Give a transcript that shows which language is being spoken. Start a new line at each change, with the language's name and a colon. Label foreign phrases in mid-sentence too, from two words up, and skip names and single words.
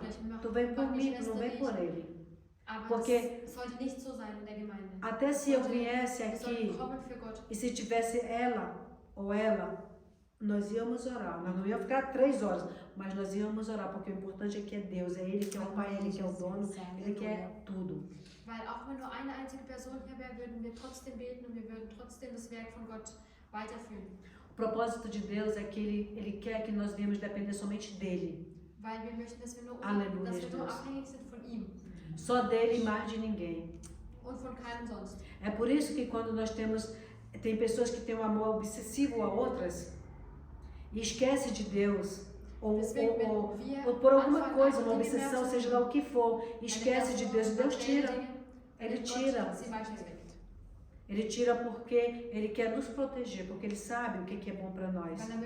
Portuguese: Tu vem por mim, tu não vem por ele. Porque até se eu viesse aqui e se tivesse ela ou ela, nós íamos orar. Nós não íamos ficar 3 horas, mas nós íamos orar, porque o importante é que é Deus, é Ele que é o Pai, Ele que é o dono, Ele que é tudo.
German: Weil auch wenn nur eine einzige Person hier wäre, würden wir trotzdem beten und wir würden trotzdem das Werk von Gott weiterführen.
Portuguese: O propósito de Deus é que Ele quer que nós venhamos depender somente dele.
German: Weil wir möchten, dass wir nur abhängig sind von ihm.
Portuguese: Só dele e mais de ninguém.
German: Und von keinem sonst.
Portuguese: É por isso que quando nós tem pessoas que têm um amor obsessivo a outras e esquece de Deus, ou por alguma coisa, uma obsessão, seja lá o que for, esquece de Deus, Deus tira. Ele tira. Ele tira porque Ele quer nos proteger, porque Ele sabe o que é bom para nós.